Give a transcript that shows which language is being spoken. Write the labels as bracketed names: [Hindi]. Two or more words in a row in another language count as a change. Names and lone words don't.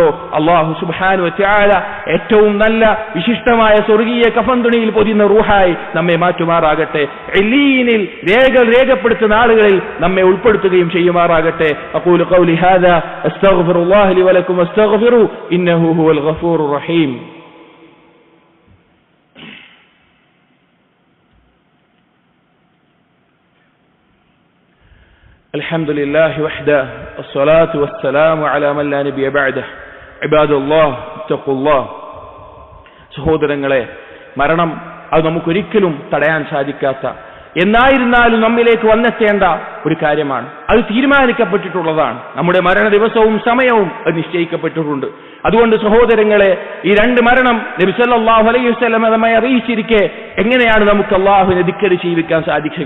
[Arabic] الله سبحانه وتعالى [Malayalam] ഏറ്റവും നല്ല വിശിഷ്ടമായ സ്വർഗീയ കഫൻതുണിയിൽ പൊതിയുന്ന റൂഹായി നമ്മെ മാറ്റുമാറാകട്ടെ. ഇല്ലീനിൽ രേഖപ്പെടുത്തുന്ന ആളുകളിൽ നമ്മെ ഉൾപ്പെടുത്തുകയും ചെയ്യുമാറാകട്ടെ. [Arabic] أقول قولي هذا أستغفر الله لي ولكم واستغفروه إنه هو الغفور الرحيم. الحمد لله وحده والصلاة والسلام على من لا نبي بعده عباد الله اتقوا الله. [Malayalam] സഹോദരങ്ങളെ, മരണം അത് നമുക്കൊരിക്കലും തടയാൻ സാധിക്കാത്ത, എന്നായിരുന്നാലും നമ്മിലേക്ക് വന്നെത്തേണ്ട ഒരു കാര്യമാണ്. അത് തീരുമാനിക്കപ്പെട്ടിട്ടുള്ളതാണ്. നമ്മുടെ മരണ ദിവസവും സമയവും അത് നിശ്ചയിക്കപ്പെട്ടിട്ടുണ്ട്. അതുകൊണ്ട് സഹോദരങ്ങളെ, ഈ രണ്ട് മരണം നബി [Arabic] صلى الله عليه وسلم [Malayalam] നമ്മെ അറിയിച്ചിരിക്കെ എങ്ങനെയാണ് നമുക്ക് അല്ലാഹുവിനെ ധിക്കരിച്ച് ജീവിക്കാൻ സാധിക്കുക?